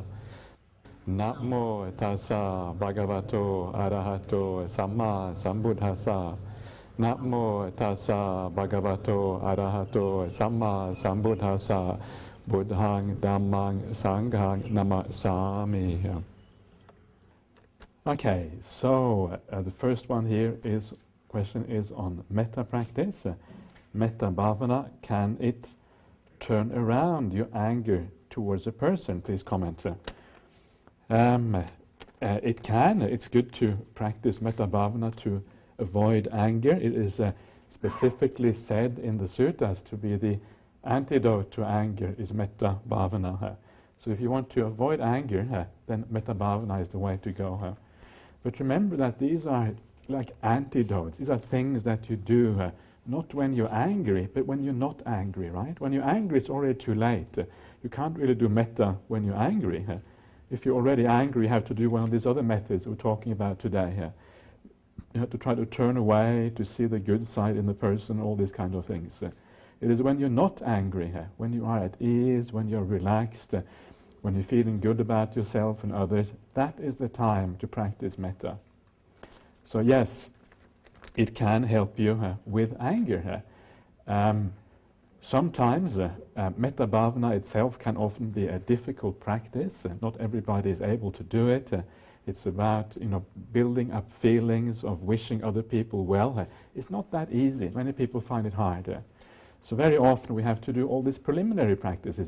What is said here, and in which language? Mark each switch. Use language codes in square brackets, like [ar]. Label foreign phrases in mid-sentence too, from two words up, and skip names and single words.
[pi] Namo tassa bhagavato arahato samma sambuddhassa. Namo tassa bhagavato arahato samma sambuddhassa. Buddhang dhammang sanghang namasami. [en] Okay, so the first one here is question is on metta practice. [pi] Metta bhavana, [en] can it turn around your anger towards a person? Please comment. It can. It's good to practice [pi] metta bhavana [en] to avoid anger. It is specifically said in the suttas to be the antidote to anger is metta bhavana. So if you want to avoid anger, then [pi] metta bhavana [en] is the way to go. But remember that these are like antidotes. These are things that you do not when you're angry, but when you're not angry, right? When you're angry, it's already too late. You can't really do metta when you're angry. If you're already angry, you have to do one of these other methods we're talking about today. You have to try to turn away, to see the good side in the person, all these kind of things. It is when you're not angry, when you are at ease, when you're relaxed, when you're feeling good about yourself and others, that is the time to practice metta. So yes, it can help you with anger. Sometimes [pi] metta bhavana [en] itself can often be a difficult practice. Not everybody is able to do it. It's about building up feelings of wishing other people well. It's not that easy. Many people find it hard. So very often we have to do all these preliminary practices.